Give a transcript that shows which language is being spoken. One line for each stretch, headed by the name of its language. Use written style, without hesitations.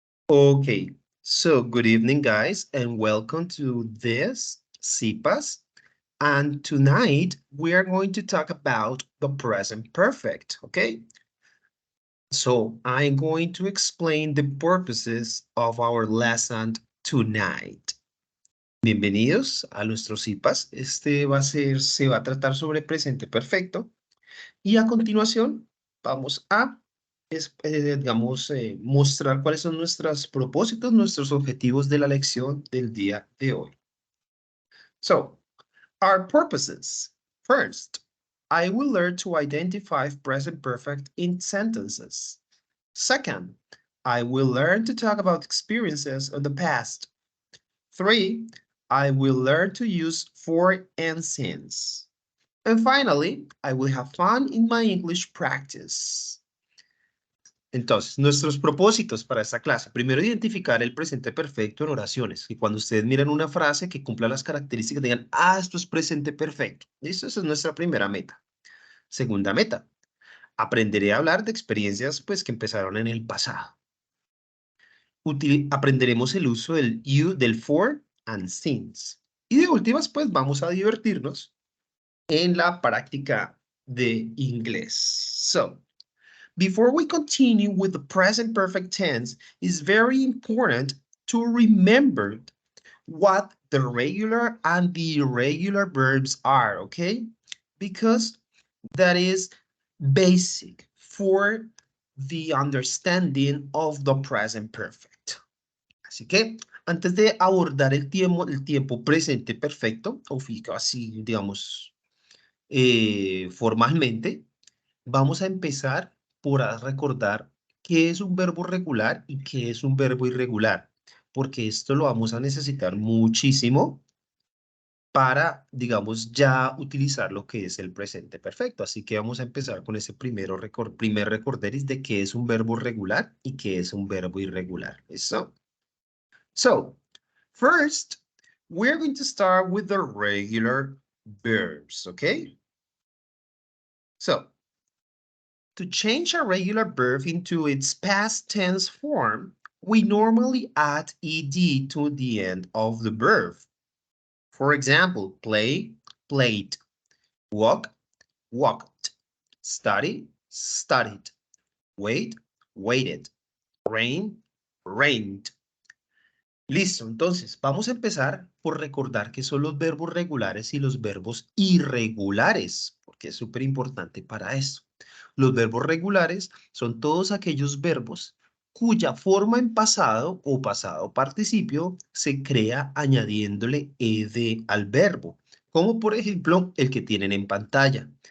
English: Okay, so good evening, guys, and welcome to this CPAS. And tonight we are going to talk about the present perfect, okay? So I'm going to explain the purposes of our lesson tonight.
Spanish: Bienvenidos a nuestro CPAS. Se va a tratar sobre presente perfecto. Y a continuación vamos a, mostrar cuáles son nuestros propósitos, nuestros objetivos de la lección del día de hoy.
English: So, our purposes. First, I will learn to identify present perfect in sentences. Second, I will learn to talk about experiences of the past. 3, I will learn to use for and since. And finally, I will have fun in my English practice.
Spanish: Entonces, nuestros propósitos para esta clase. Primero, identificar el presente perfecto en oraciones. Y cuando ustedes miran una frase que cumpla las características, digan, esto es presente perfecto. ¿Listo? Esa es nuestra primera meta. Segunda meta, aprenderé a hablar de experiencias pues, que empezaron en el pasado. Aprenderemos el uso del you, del
English: for and since.
Spanish: Y de últimas, pues vamos a divertirnos en la práctica de inglés.
English: So, before we continue with the present perfect tense, it's very important to remember what the regular and the irregular verbs are, okay? Because that is basic for the understanding of the present perfect.
Spanish: Así que antes de abordar el tiempo presente perfecto, o así, digamos, formalmente, vamos a empezar por recordar qué es un verbo regular y qué es un verbo irregular, porque esto lo vamos a necesitar muchísimo para, digamos, ya utilizar lo que es el presente perfecto. Así que vamos a empezar con ese primer recorderis de qué es un verbo regular y qué es un verbo irregular. ¿Eso?
English: So, first, we're going to start with the regular verbs, okay? So, to change a regular verb into its past tense form, we normally add ed to the end of the verb. For example, play, played, walk, walked, study, studied, wait, waited, rain, rained.
Spanish: Listo, entonces vamos a empezar por recordar qué son los verbos regulares y los verbos irregulares, porque es súper importante para esto. Los verbos regulares son todos aquellos verbos cuya forma en pasado o pasado participio se crea añadiéndole ed al verbo, como por ejemplo el que tienen en pantalla.